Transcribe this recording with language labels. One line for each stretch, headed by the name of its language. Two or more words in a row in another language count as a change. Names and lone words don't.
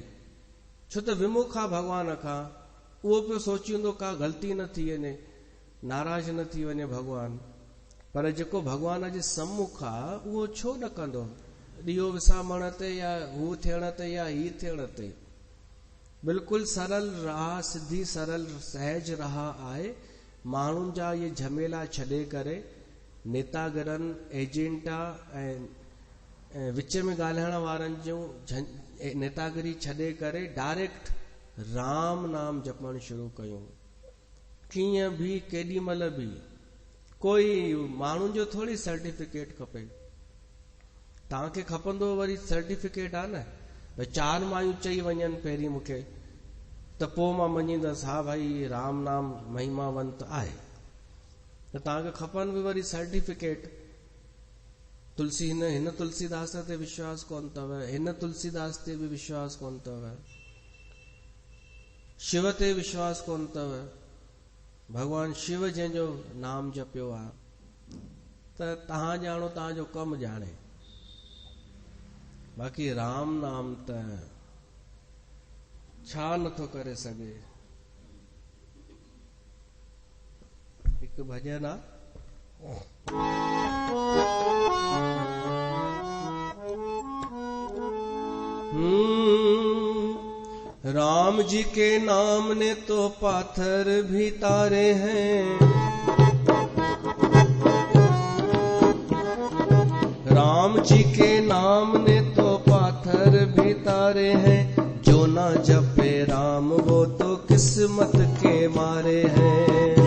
Sindhi: छो त विमुख आहे भॻवान खां, उहो पियो सोचींदो का ग़लती न थी वञे, नाराज़ न थी वञे भॻवान। पर जेको भॻवान जे सम्मुख आहे उहो छो न कंदो, ॾीओ विसामण ते या हू थियण ते या ही थियण ते। बिल्कुलु सरल राह, सिधी सरल सहज राह आहे। माण्हुनि जा इहे झमेला छॾे करे, नेतागिरनि, एजेंटा ऐं विच में ॻाल्हाइण वारनि जूं नेतागिरी छॾे करे डायरेक्ट राम नाम जपणु शुरू कयूं। कीअं बि केॾी महिल बि कोई माण्हुनि जो थोरी सर्टिफिकेट खपे। तव्हांखे खपंदो वरी सर्टिफिकेट आहे न, भई 4 मायूं चई वञनि पहिरीं मूंखे, त पोइ मां मञींदसि हा भाई राम नाम महिमावंत आहे। त तव्हांखे खपनि बि वरी सर्टिफिकेट। हिन तुलसीदास ते विश्वास कोन अथव, हिन तुलसीदास ते बि विश्वास कोन अथव, शिव ते विश्वास कोन अथव, भगवान शिव जंहिंजो नाम जपियो आहे, त तव्हां ॼाणो, तव्हांजो कमु ॼाणे। बाक़ी राम नाम त छा नथो करे सघे। हिकु भॼन आहे,
Hindi: राम जी के नाम ने तो पाथर भी तारे हैं, राम जी के नाम ने तो पाथर भी तारे हैं, जो ना जपे राम वो तो किस्मत के मारे हैं।